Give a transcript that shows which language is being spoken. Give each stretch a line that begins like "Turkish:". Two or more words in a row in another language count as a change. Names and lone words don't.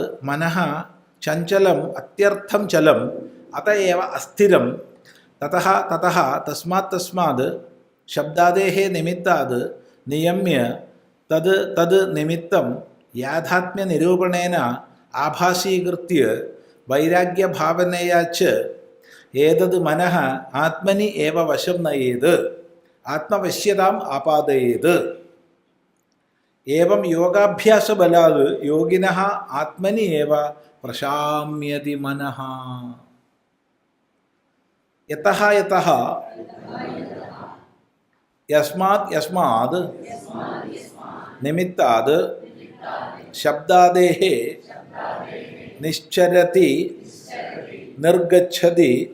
Sanskrit: മനഃ ചഞ്ചലം അത്യർത്ഥം ചലം അതയേവ അസ്ഥിരം തതഃ തതഃ തസ്മാത് തസ്മാത് ശബ്ദാദേഹേ നിമിത്താത് നിയമ്യ തത് തത് നിമിത്തം യാഥാത്മ്യ നിരൂപണേന ആഭാസീകൃത്യ വൈരാഗ്യഭാവനയാ ച ഏതത് മനഃ ആത്മനി ഏവ വശം നയേത് ആത്മവശ്യതാം ആപാദയേത്. ഏവം യോഗാഭ്യാസബലാത് യോഗിനഃ ആത്മനി ഏവ പ്രശാമ്യതി മനഃ. യതഃ യതഃ യസ്മാത് യസ്മാത് നിമിത്താത് ശബ്ദാദേഹേ നിശ്ചരതി നിർഗച്ഛതി